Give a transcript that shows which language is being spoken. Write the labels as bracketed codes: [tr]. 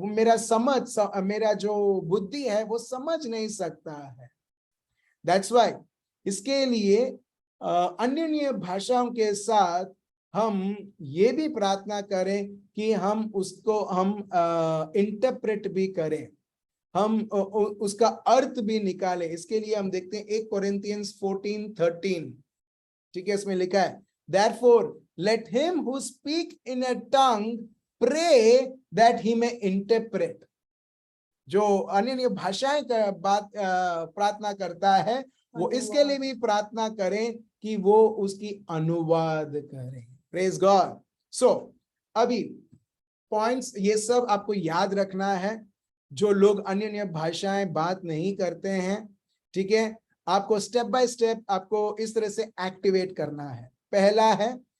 [hi] वो मेरा जो बुद्धि है वो समझ नहीं सकता है। [en] that's why [hi] इसके लिए अन्य अन्य भाषाओं के साथ हम ये भी प्रार्थना करें कि हम उसको हम इंटरप्रेट भी करें, हम उसका अर्थ भी निकालें। इसके लिए हम देखते हैं 1 कोरिन्थियंस 14:13, ठीक है, इसमें लिखा है, [en] therefore let him who speak in a tongue pray that he may interpret। [hi] जो अन्य अन्य भाषाएं का बात प्रार्थना करता है वो इसके लिए भी प्रार्थना करें कि वो उसकी अनुवाद करें। [en] Praise God. [hi] सो अभी पॉइंट्स ये सब आपको याद रखना है। जो लोग अन्य अन्य भाषाएं बात नहीं करते हैं, ठीक है, आपको स्टेप बाय स्टेप आपको इस तरह से एक्टिवेट करना है। पहला है